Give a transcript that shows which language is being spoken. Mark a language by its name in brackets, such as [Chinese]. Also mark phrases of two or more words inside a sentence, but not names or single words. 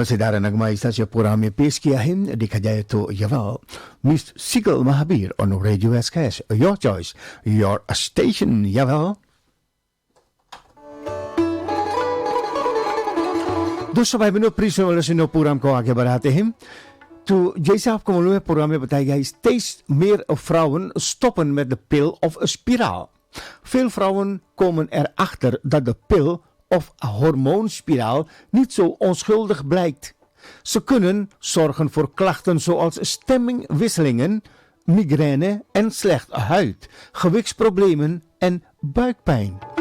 [Hindi] मजेदार नगमा इस से प्रोग्राम में पेश किया है देखा जाए तो यह मिस सिगल महावीर [English] on Radio SKS your choice your station [Hindi] यह दोस्तों भाई बहनों प्रीसोलशन प्रोग्राम को आगे बढ़ाते हैं तो जैसे आपको मालूम है प्रोग्राम में बताया गया [Dutch] steeds meer vrouwen stoppen met de pil of een spiraal. Veel vrouwen komen erachter dat de pil of hormoonspiraal niet zo onschuldig blijkt. Ze kunnen zorgen voor klachten zoals stemmingwisselingen, migraine en slechte huid, gewichtsproblemen en buikpijn.